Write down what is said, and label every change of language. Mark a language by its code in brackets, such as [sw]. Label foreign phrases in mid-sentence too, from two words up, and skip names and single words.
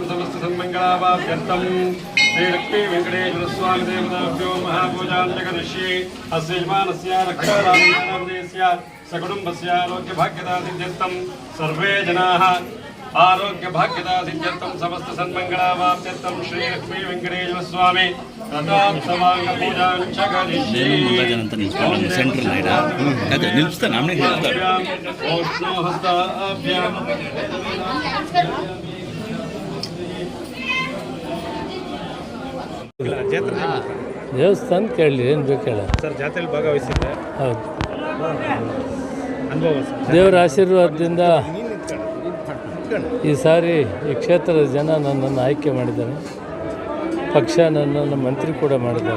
[sa] समस्तसन्मङ्गलावाप्यर्थं श्रीलक्ष्मीवेङ्कटेश्वरस्वामिदेवताभ्यो महापूजाञ्जकरिष्ये अस्य यजमानस्य रक्षारामस्य सकुटुम्बस्य आरोग्यभाग्यदासिद्ध्यर्थं सर्वे जनाः आरोग्यभाग्यदासिद्ध्यर्थं समस्तसन्मङ्गलावाप्त्यर्थं श्रीलक्ष्मीवेङ्कटेश्वरस्वामी रथोत्सवाङ्गपूजाञ्च करिष्ये ओष्णोहस्ताभ्यां [kn] ದೇವಸ್ಥಾನ ಕೇಳಲಿ ಏನು ಬೇಕು ಹೇಳ ಸರ್ ಜಾತ್ರೆಯಲ್ಲಿ ಭಾಗವಹಿಸಿದ್ದೆ ಹೌದು ಅನುಭವ ಸರ್ ದೇವರ ಆಶೀರ್ವಾದದಿಂದ ಈ ಸಾರಿ ಈ ಕ್ಷೇತ್ರದ ಜನ ನನ್ನನ್ನು ಆಯ್ಕೆ ಮಾಡಿದ್ದಾರೆ, ಪಕ್ಷ ನನ್ನನ್ನು ಮಂತ್ರಿ ಕೂಡ ಮಾಡಿದ್ದಾರೆ.